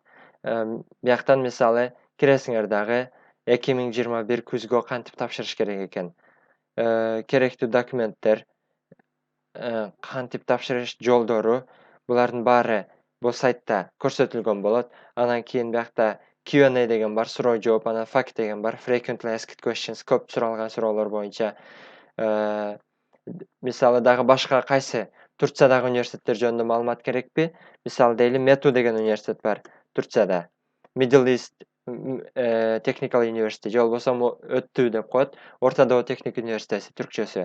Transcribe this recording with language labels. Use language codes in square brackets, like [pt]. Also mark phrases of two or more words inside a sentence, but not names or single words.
[ky] Бияктан мисалы киресиңер дагы 2021 күзгө кантип тапшырыш керек экен. Керектүү документтер, кантип тапшырыш жолдору, булардын баары бул сайтта көрсөтүлгөн болот. Анан кийин биякта Q&A деген бар, суроо жооп, анан fact деген бар, [en] frequently asked questions, [ky] көп суралган суроолор боюнча. Мисалы, дагы башка кайсы Турциядагы университеттер жөнүндө маалымат керекпи? Мисалы дейли, METU деген университет бар Турцияда. [en] Middle East Technical University, [ky] же болбосо ÖTTÜ деп коет, [tr] Orta Doğu Teknik Üniversitesi [ky] түркчөсү.